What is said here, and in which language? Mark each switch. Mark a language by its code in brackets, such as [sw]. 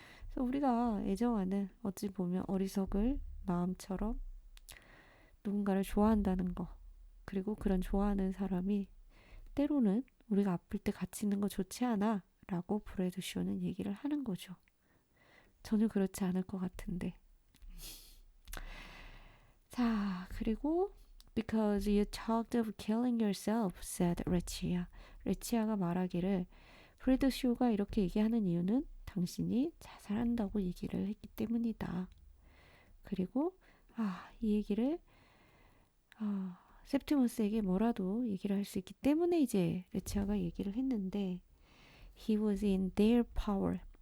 [ko] 그래서 우리가 애정하는 어찌 보면 어리석을 마음처럼 누군가를 좋아한다는 거 그리고 그런 좋아하는 사람이 때로는 우리가 아플 때 같이 있는 거 좋지 않아 라고 브래드 쇼는 얘기를 하는 거죠. 전혀 그렇지 않을 것 같은데. 자, 그리고 [en] Because you talked of killing yourself, said 레치아. [ko] 레치아가 말하기를 브래드 쇼가 이렇게 얘기하는 이유는 당신이 자살한다고 얘기를 했기 때문이다. 그리고 이 얘기를 셉티머스에게 뭐라도 얘기를 할 수 있기 때문에 이제 레치아가 얘기를 했는데 [en] He was in their power.